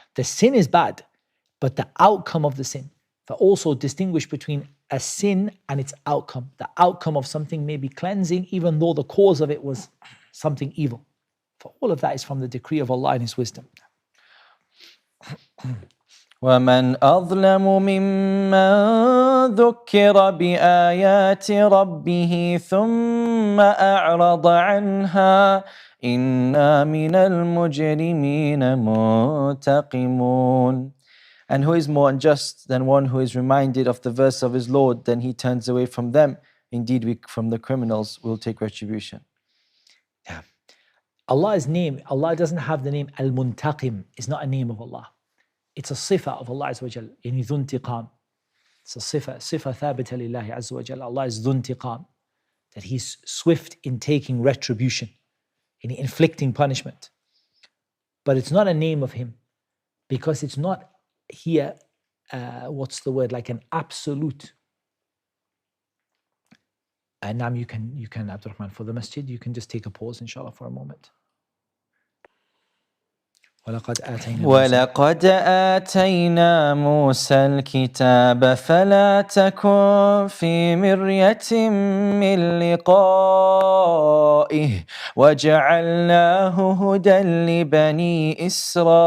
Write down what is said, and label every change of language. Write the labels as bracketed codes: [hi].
[en] The sin is bad, but the outcome of the sin. But also distinguish between a sin and its outcome. The outcome of something may be cleansing, even though the cause of it was something evil. For all of that is from the decree of Allah and His wisdom. [ar] ومن أظلم ممن ذكر بآيات ربه ثم أعرض عنها إنا من المجرمين منتقمون. [en] And who is more unjust than one who is reminded of the verse of his Lord, then he turns away from them? Indeed, we from the criminals will take retribution. Yeah. Allah's name, Allah doesn't have the name Al-Muntaqim. It's not a name of Allah. It's a sifa of Allah Azza wa Jal. Yani dhu intiqam. It's a sifa thabita lillahi Azza wa Jal. Allah is dhu intiqam. That He's swift in taking retribution, in inflicting punishment. But it's not a name of Him, because it's not here, like an absolute. And now you can, Abdurrahman, for the masjid, you can just take a pause, inshallah, for a moment. [ar] وَلَقَدْ آتَيْنَا مُوسَى ولقد آتينا موسى الكتاب فلا تكن في مرية من لقائه وجعلناه هدى لبني إسرائيل.